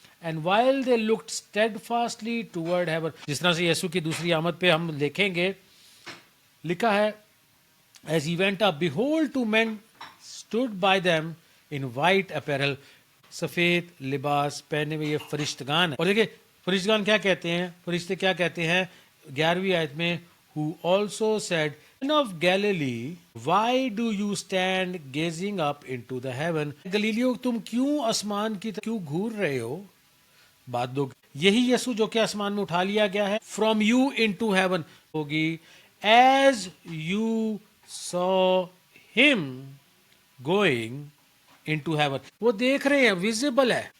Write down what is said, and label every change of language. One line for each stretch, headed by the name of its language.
English: and while they looked steadfastly toward heaven,
Hindi: जिस तरह से यीशु की दूसरी आमद पे हम देखेंगे, लिखा है,
English: as he went up behold two men stood by them in white apparel,
Hindi: सफेद लिबास पहने हुए ये फरिश्तगान है। और देखिए फरिश्तगान क्या कहते हैं, फरिश्ते क्या कहते हैं 11वीं आयत में,
English: who also said, Men of Galilee, why do you stand gazing up into the heaven?
Hindi: गलीलियों तुम क्यों आसमान की तरफ क्यों घूर रहे हो? बात दो, यही यीशु जो कि आसमान में उठा लिया गया है,
English: from you into heaven
Hindi: होगी,
English: as you saw him going into heaven,
Hindi: वो देख रहे हैं, विजिबल है।